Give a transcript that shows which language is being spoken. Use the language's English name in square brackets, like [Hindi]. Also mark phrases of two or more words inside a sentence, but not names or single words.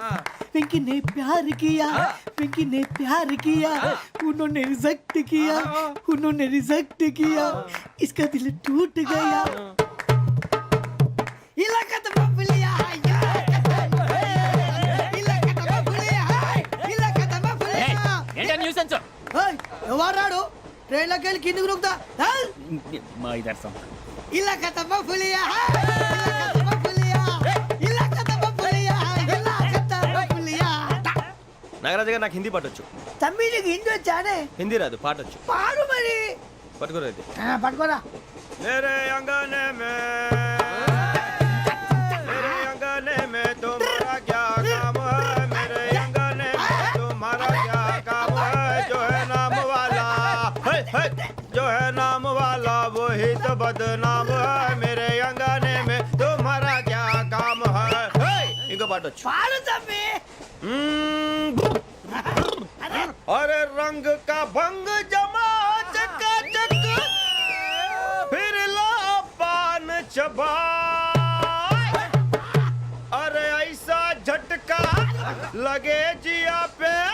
[Hindi] पिंकी ने प्यार किया, पिंकी ने प्यार किया, उन्होंने रिजेक्ट किया, उन्होंने रिजेक्ट किया, इसका दिल टूट गया. इलाका तो बबलिया है, इलाका तो बबलिया है, इलाका तो बबलिया. [Telugu] ఏంటా న్యూసెన్స్? ओए ఎవరాడు ట్రైన్ లోకి వెళ్ళి కిందకి నొక్కుతా. మా ఇదర్సం [Hindi] इलाका तो बबलिया है, इलाका तो बबलिया, इलाका तो बबलिया, इलाका तो बबलिया. [Telugu] నాగరాజు గారు, నాకు హిందీ పాటొచ్చు. తమ్మి నీకు హిందీ వచ్చానే? హిందీ రాదు, పాటొచ్చు. పాడు మరి. పట్టుకోలేదు. పట్టుకోరా. [Hindi] मेरे अंगने में, मेरे अंगने में तुम्हारा क्या काम है? मेरे अंगने में तुम्हारा क्या काम है? जो है जो है नाम वाला वही तो बदनाम है मेरे अंगने में तुम्हारा क्या काम है [Telugu] ఇంకో పాట వచ్చు పాడు తమ్మి. [Hindi] अरे रंग का भंग जमा चकाचक फिर ला पान चबा अरे ऐसा झटका लगे जिया पे